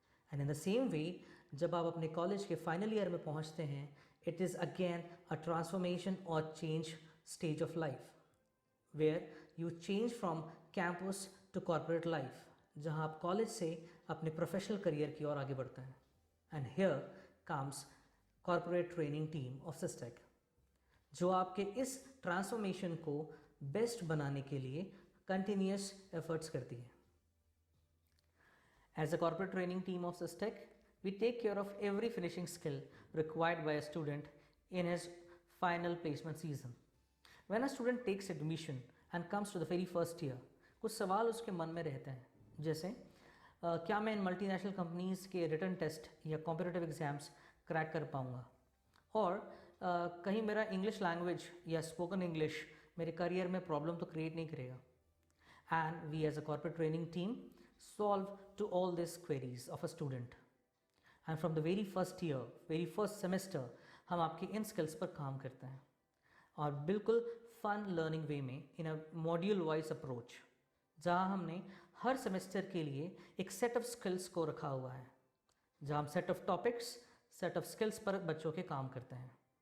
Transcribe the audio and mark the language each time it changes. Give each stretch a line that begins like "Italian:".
English: And in the same way,
Hindi: जब आप अपने कॉलेज के फाइनल ईयर में पहुंचते हैं,
English: it is again a transformation or change stage of life, where you change from campus to corporate life,
Hindi: जहां आप कॉलेज से अपने प्रोफेशनल करियर की ओर आगे बढ़ते हैं.
English: And here comes corporate training team of SysTech,
Hindi: जो आपके इस ट्रांसफॉर्मेशन को बेस्ट बनाने के लिए कंटिन्यूस एफर्ट्स करती है.
English: As a corporate training team of SysTech, we take care of every finishing skill required by a student in his final placement season. When a student takes admission and comes to the very first year,
Hindi: कुछ सवाल उसके मन में रहते हैं, जैसे क्या मैं इन मल्टीनेशनल कंपनीज़ के रिटन टेस्ट या कॉम्पिटिटिव एग्ज़ाम्स क्रैक कर पाऊँगा, और कहीं मेरा इंग्लिश लैंग्वेज या स्पोकन इंग्लिश मेरे करियर में प्रॉब्लम तो क्रिएट नहीं करेगा.
English: And we as a corporate training team solve to all these queries of a student. And from the very first year, very first semester,
Hindi: हम आपके इन skills पर काम करते हैं, और बिल्कुल
English: fun learning way
Hindi: में
English: in a module wise approach,
Hindi: जहाँ हमने हर सेमेस्टर के लिए एक set of skills को रखा हुआ है, जहाँ हम set of topics, set of skills पर बच्चों के काम करते हैं.